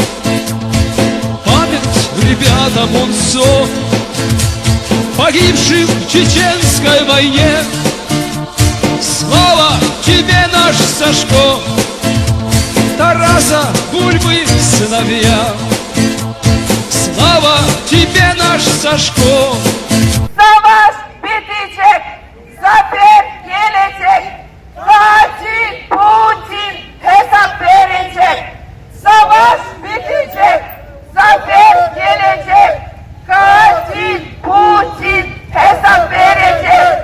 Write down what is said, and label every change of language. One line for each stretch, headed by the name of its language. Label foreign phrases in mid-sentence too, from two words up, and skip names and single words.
Russian: Память ребятам унцов, погибшим в чеченской войне. Слава тебе, наш Сашко, Тараса Бульбы сыновья. Слава тебе, наш Сашко.
Turkish: Savaş bitecek, zafer gelecek, katil Putin hesap verecek. Savaş bitecek, zafer gelecek, katil Putin hesap verecek.